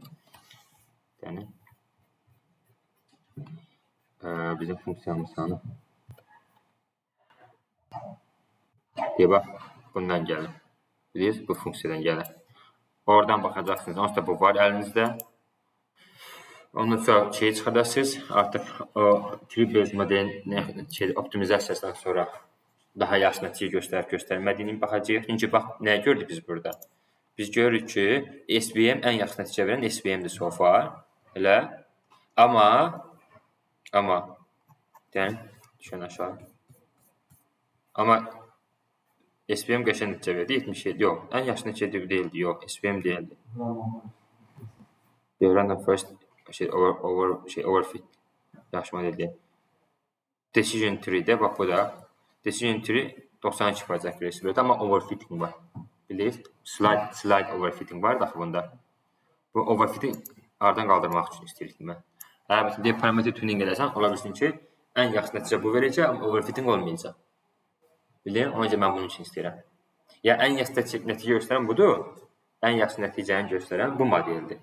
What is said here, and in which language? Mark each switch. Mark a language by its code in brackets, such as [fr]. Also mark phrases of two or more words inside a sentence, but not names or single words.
[az] Yəni bizim funksiyamız hanı? Deyə bax, bundan gəlir. Bilirsiniz, bu funksiyadan gəlir. Oradan baxacaqsınız. Onsuz da bu var əlinizdə. Ondan sonra şeyi çıxardarsınız. Artıq o [en] tree based [az] modelin optimizasiyasından sonra daha yaxşı nəticə göstərmədiyini baxacağıq. Çünki bax, nəyə gördük biz burada? Biz görürük ki, SVM ən yaxşı nəticə verən SVM-dir [en] so far. [az] Elə. Amma deyən, düşən aşağı. Amma SVM qəşəng nəticə verdi, 77. Yox, ən yaxşı nəticə deyildi. Yox, SVM deyildi. [en] Random first overfit [az] yaxşı modeldir. [en] Decision tree- [az] də, bax bu da. [en] Decision tree [az] 92% accuracy verir, amma overfitting var. Bilirsiniz? Slide overfitting var da bunda. Bu overfitting aradan qaldırmaq üçün istəyirik mən. Əlbəttə, deyə [en] parameter tuning [az] edəsən, ola bilsin ki, ən yaxşı nəticə bu verəcək, amma overfitting olmayacaq. Bilirsiniz? Onun üçün mən bunun üçün istəyirəm. Ya ən yaxşı nəticə göstərən budur, ən yaxşı nəticəni göstərən bu modeldir.